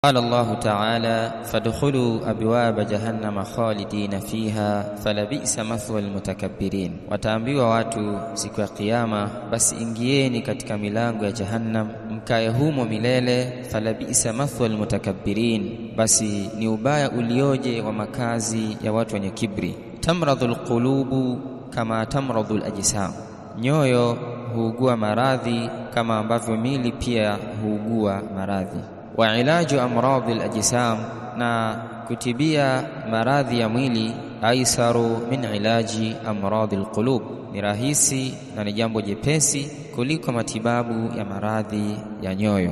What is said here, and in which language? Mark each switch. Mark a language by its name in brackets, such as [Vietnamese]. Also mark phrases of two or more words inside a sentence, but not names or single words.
[Arabic] قال الله تعالى فادخلوا أبواب جهنم خالدين فيها فلبئس مثوى المتكبرين. [Swahili] wataambiwa watu siku ya kiyama, basi ingieni katika milango ya jahannam mkae humo milele, [Arabic] falabئس مثوى المتكبرين, [Swahili] basi ni ubaya ulioje wa makazi ya watu wenye kibri. [Arabic] تمرض القلوب كما تمرض الأجسام, [Swahili] nyoyo huugua maradhi kama ambavyo mili pia huugua maradhi. [Arabic] وعلاج أمراض الأجسام, [Swahili] na kutibia maradhi ya mwili, [Arabic] أيسر من علاج أمراض القلوب, [Swahili] ni rahisi na ni jambo jepesi kuliko matibabu ya maradhi ya nyoyo.